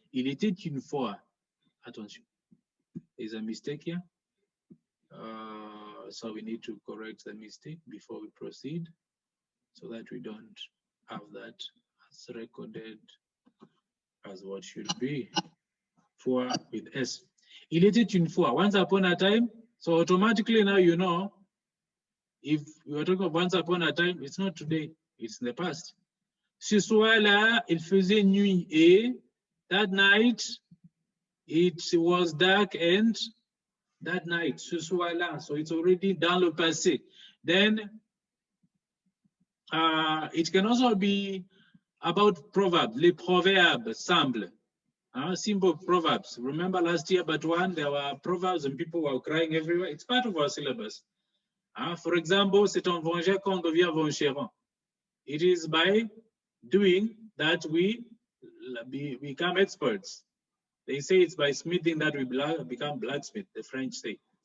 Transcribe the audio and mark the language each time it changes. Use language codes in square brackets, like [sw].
[fr] Il était une fois. Attention, [en] there's a mistake here. So we need to correct the mistake before we proceed, so that we don't have that as recorded as what should be. Fois with S. [fr] Il était une fois, [en] once upon a time. So automatically now you know, if we are talking of once upon a time, it's not today, it's in the past. [fr] Ce soir-là, il faisait nuit [en] et that night, it was dark and that night, [fr] ce soir-là, [en] so it's already [fr] dans le passé. [en] Then it can also be about proverbs, [fr] les proverbes semblent. [en] Simple proverbs. Remember last year, but one, there were proverbs and people were crying everywhere. It's part of our syllabus. For example, [fr] c'est en vengeant qu'on devient vengeron. [en] It is by doing that we become experts. They say it's by smithing that we become blacksmith, the French say.